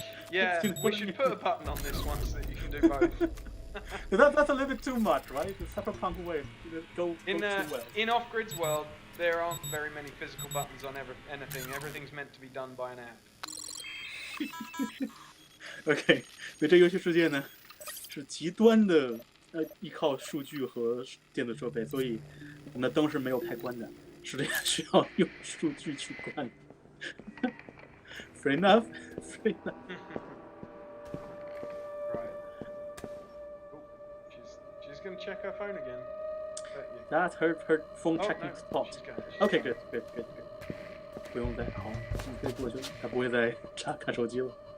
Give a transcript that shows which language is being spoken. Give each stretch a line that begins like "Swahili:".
English: Yeah, we should put a button on this one so that you can do both. That's a little bit too much, right? The cyberpunk way go too well. In Off-Grid's world, there aren't very many physical buttons on anything. Everything's meant to be done by an app.
Chinese: OK， 所以这游戏世界呢是极端的依靠数据和电子设备，所以我们的灯是没有开关的，是这样需要用数据去关的。
English: Fair enough. Right. Oh, she's gonna check her phone again. That's her phone checking spot. OK, good.
Chinese: 不用再好，你可以过去，他不会再看手机了。